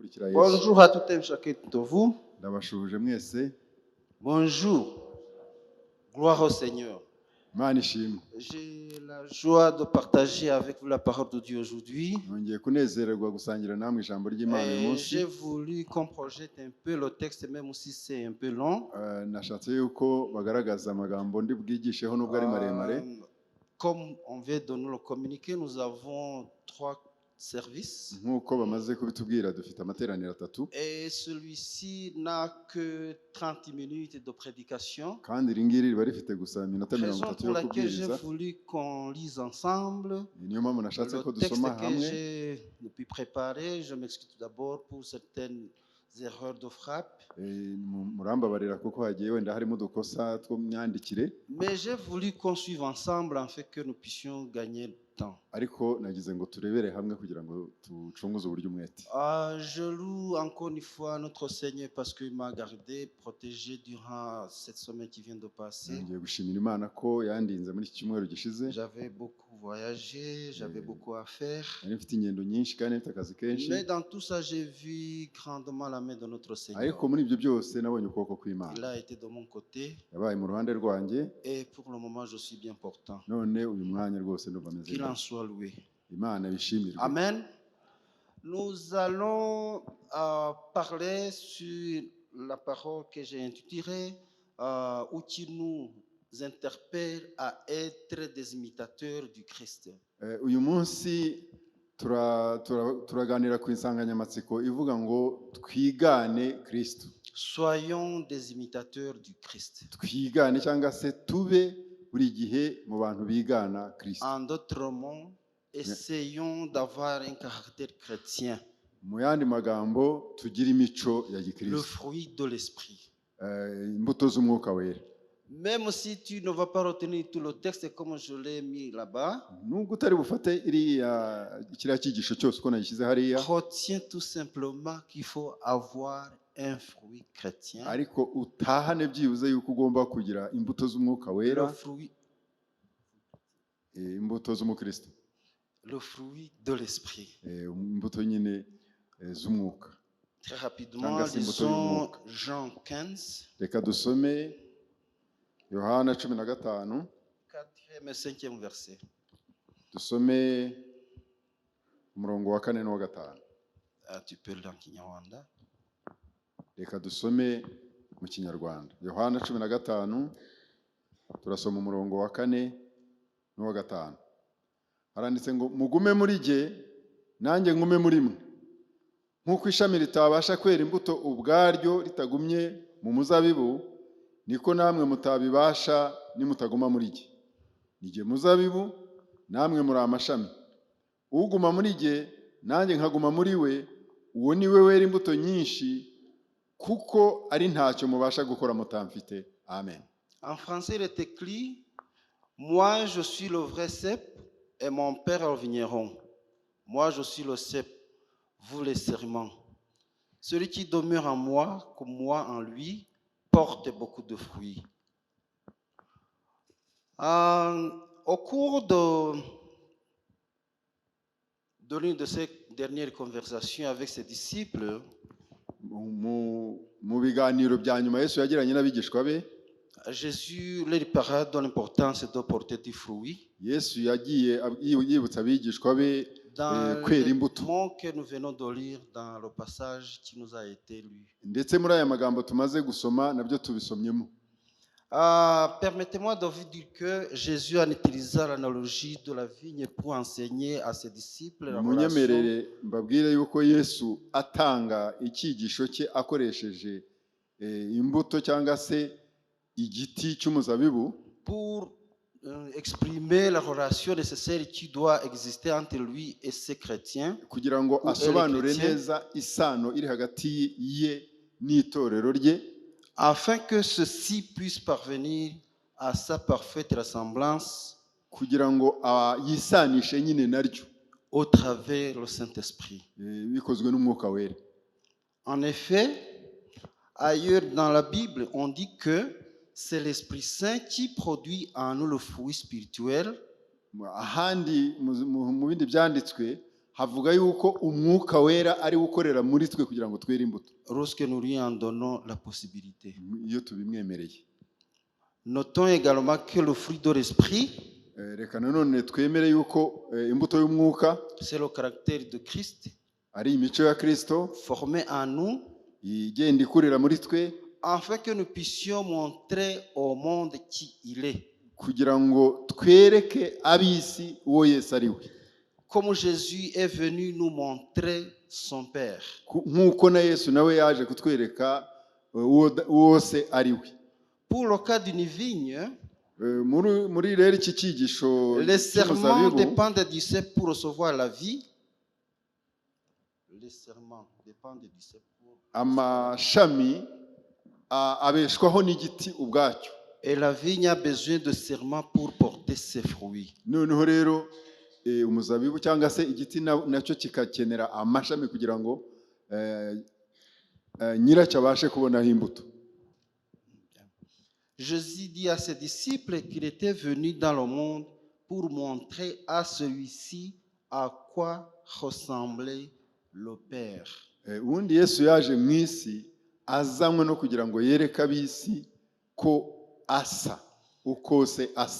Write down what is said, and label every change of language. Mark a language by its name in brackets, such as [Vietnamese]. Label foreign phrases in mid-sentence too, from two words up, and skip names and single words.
[Kinyarwanda] gukurikira Yesu. [French] Bonjour à tout un chacun de vous. [Kinyarwanda] Ndabashuje mwese. [French] Bonjour. Gloire au Seigneur. [Kinyarwanda] Imana ishimwe. [French] J'ai la joie de partager avec vous la parole de Dieu aujourd'hui. [Kinyarwanda] Nongeye kunezererwa gusangira namwe ijambo ry'Imana uyu [French] Et [Kinyarwanda] munsi. [French] j'ai voulu qu'on projette un peu le texte, même si c'est un peu long. [Kinyarwanda] Nashatse yuko bagaragaza amagambo ndi bwigisheho nubwo ari maremare. [French] Comme on vient de nous le communiquer, nous avons 3 services. [Kinyarwanda] Nkuko bamaze kubitubwira dufite amateraniro 3. [French] Et celui-ci n'a que 30 minutes de prédication. [Kinyarwanda] Kandi ringiri riba rifite gusa iminota 30 yo [French] Pour laquelle j'ai [Kinyarwanda] kubwiriza. [French] voulu qu'on lise ensemble. [Kinyarwanda] Niyo mpamvu nashatse ko [French] Le texte [Kinyarwanda] dusoma [French] que [Kinyarwanda] hamwe. [French] j'ai depuis préparé, je m'excuse tout d'abord pour certaines erreurs de frappe. [Kinyarwanda] Murambabarira kuko hagiye wenda harimo udukosa two myandikire. [French] Mais j'ai voulu qu'on suive ensemble afin que nous puissions gagner le temps. [Kinyarwanda] Ariko nagize ngo turebere hamwe kugira ngo tucunguze uburyo umwete. [French] Je loue encore une fois notre Seigneur parce qu'il m'a gardé, protégé durant cette semaine qui vient de passer. [Kinyarwanda] Ngiye gushimira Imana ko yandinze muri iki cyumweru gishize. [French] J'avais beaucoup voyagé, j'avais beaucoup à faire. [Kinyarwanda] Nari mfite ingendo nyinshi kandi mfite akazi kenshi. [French] Mais dans tout ça, j'ai vu grandement la main de notre Seigneur. [Kinyarwanda] Ariko muri ibyo byose nabonye ukuboko kw'Imana. [French] Il a été de mon côté. [Kinyarwanda] Yabaye mu ruhande rwanjye. [French] Et pour le moment, je suis bien portant. [Kinyarwanda] None uyu mwanya rwose ndumva meze. [French] Qu'il en soit loué. [Kinyarwanda] Imana bishimirwe. Amen. [French] Nous allons parler sur la parole que j'ai intitulée où qui nous interpelle à être des imitateurs du Christ. [Kinyarwanda] Uyu munsi turaganira ku insanganyamatsiko ivuga ngo twigane Kristo. [French] Soyons des imitateurs du Christ. [Kinyarwanda] Twigane cyangwa se tube buri gihe mu bantu bigana Kristo. [French] En d'autres mots, essayons d'avoir un caractère chrétien. [Kinyarwanda] Mu yandi magambo tugira imico ya gikristo. [French] Le fruit de l'esprit. [Kinyarwanda] Imbuto z'umwuka wera. [French] Même si tu ne vas pas retenir tout le texte comme je l'ai mis là-bas, [Kinyarwanda] nubwo utari bufate kiriya cyigisho cyose uko nagishyize hariya, [French] retiens tout simplement qu'il faut avoir un fruit chrétien. [Kinyarwanda] Ariko utahane byibuze yuko ugomba kugira imbuto z'umwuka wera. [French] Le fruit, [Kinyarwanda] imbuto z'umukristo. [French] Le fruit de l'esprit. [Kinyarwanda] Imbuto nyine z'umwuka. [French] Très rapidement, disons Jean 15. [Kinyarwanda] Reka dusome Yohana 15. [French] 4e et 5e verset. [Kinyarwanda] Dusome umurongo wa 4 n'uwa 5. [French] Tu peux le dans Kinyarwanda. [Kinyarwanda] Reka dusome mu Kinyarwanda. Yohana 15 turasoma umurongo wa 4 n'uwa 5. Haranditse ngo mugume muri jye nanjye ngume muri mwe. Nkuko ishami ritabasha kwera imbuto ubwaryo ritagumye mu muzabibu, niko namwe mutabibasha nimutaguma muri jye. Nijye muzabibu, namwe muri amashami. Uguma muri jye nanjye nkaguma muri we, uwo ni we wera imbuto nyinshi, kuko ari ntacyo mubasha gukora mutamfite. Amen. [French] En français, il est écrit: moi je suis le vrai cep et mon père est le vigneron. Moi je suis le cep, vous les serments. Celui qui demeure en moi, comme moi en lui, porte beaucoup de fruits. Au cours de l'une de ces dernières conversations avec ses disciples, [Kinyarwanda] mu biganiro bya nyuma Yesu yagiranye n'abigishwa be, [French] Jésus leur parle de l'importance de porter du fruit. [Kinyarwanda] Yesu yagiye yibutsa abigishwa be kwera imbuto. [French] Dans le que nous venons de lire dans le passage qui nous a été lu. [Kinyarwanda] Ndetse muri aya magambo tumaze gusoma nabyo tubisomyemo. [French] Permettez-moi de vous dire que Jésus a utilisé l'analogie de la vigne pour enseigner à ses disciples la relation. [Kinyarwanda] Munyemerere mbabwire yuko Yesu atanga icyigisho cye akoresheje imbuto cyangwa se igiti cy'umuzabibu [French] pour exprimer la relation nécessaire qui doit exister entre lui et ses chrétiens. [Kinyarwanda] Kugira ngo asobanure neza isano iri hagati ye n'itorero rye, [French] afin que ceux-ci puissent parvenir à sa parfaite ressemblance, [Kinyarwanda] kugira ngo yisanishe nyine naryo [French] au travers le Saint-Esprit. [Kinyarwanda] Bikozwe n'umwuka wera. [French] En effet, ailleurs dans la Bible, on dit que c'est l'Esprit Saint qui produit en nous le fruit spirituel. [Kinyarwanda] Ahandi mu bindi byanditswe havuga yuko umwuka wera ari ukorera muri twe kugira ngo twere imbuto [French] lorsque nous lui en donnons la possibilité. [Kinyarwanda] iyo tubimwemereye. [French] Notons également que le fruit de l'esprit, [Kinyarwanda] Reka nanone twemere yuko imbuto y'umwuka [French] c'est le caractère de Christ [Kinyarwanda] ari imico ya Kristo [French] formé en nous, [Kinyarwanda] igenda ikurira muri twe [French] afin que nous puissions montrer au monde qui il est. [Kinyarwanda] kugira ngo twereke ab'isi uwo Yesu ari we, [French] Comme Jésus est venu nous montrer son Père. [Kinyarwanda] nk'uko na Yesu nawe yaje kutwereka uwo se ari we. [French] Pour le cas d'une vigne, [Kinyarwanda] muri rero iki cyigisho [French] les serments [Kinyarwanda] cy'umuzabibu, [French] dépendent du cep pour recevoir la vie. Les serments dépendent du cep pour... [Kinyarwanda] amashami abeshwaho n'igiti ubwacyo. [French] Et la vigne a besoin de serments pour porter ses fruits. [Kinyarwanda] Noneho rero umuzabibu cyangwa se igiti nacyo kikakenera amashami kugira ngo nyiracyo abashe kubonaho imbuto. [French] Jésus dit à ses disciples qu'il était venu dans le monde pour montrer à celui-ci à quoi ressemblait le Père. [Kinyarwanda] Ubundi Yesu yaje mu isi azanywe no kugira ngo yereke ab'isi ko asa, uko se asa.